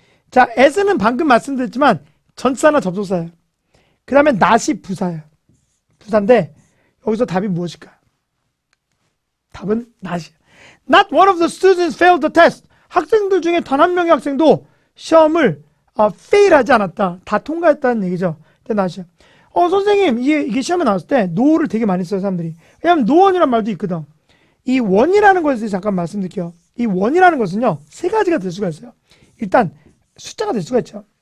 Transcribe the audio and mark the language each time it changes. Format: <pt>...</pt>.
<ko>자, as는 방금 말씀드렸지만 전사나 접속사예요. 그 다음에 not이 부사예요. 부사인데 여기서 답이 무엇일까? 답은 not이에요.</ko> <en>Not one of the students failed the test.</en> <ko>학생들 중에 단 한 명의 학생도 시험을 fail하지 않았다. 다 통과했다는 얘기죠. not이요. 선생님, 이게 시험에 나왔을 때 no를 되게 많이 써요, 사람들이. 왜냐면 no one이란 말도 있거든. 이 one이라는 것에 대해서 잠깐 말씀드릴게요. 이 one이라는 것은요, 세 가지가 될 수가 있어요. 일단 숫자가 될 수가 있죠.</ko>